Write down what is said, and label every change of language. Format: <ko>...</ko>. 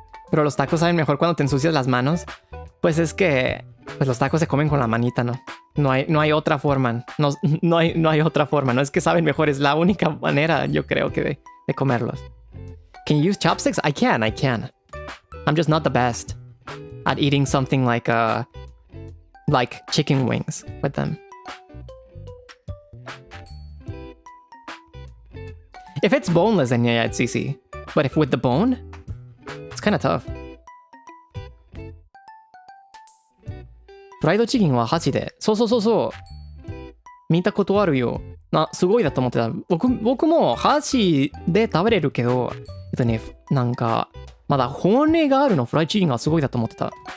<es>Pero los tacos saben mejor cuando te ensucias las manos. Pues es que pues los tacos se comen con la manita, ¿no? No hay otra forma. No hay otra forma. No es que saben mejor, es la única manera, yo creo, que de comerlos.</es> <en>Can you use chopsticks? I can. I'm just not the best at eating something like chicken wings with them. If it's boneless, then yeah, it's easy. But if with the bone, it's kind of tough.</en> <ja>フライドチキンは箸で。そう。見たことあるよ。すごいだと思ってた。僕も箸で食べれるけど、なんか、まだ骨があるのフライドチキンがすごいだと思ってた。</ja>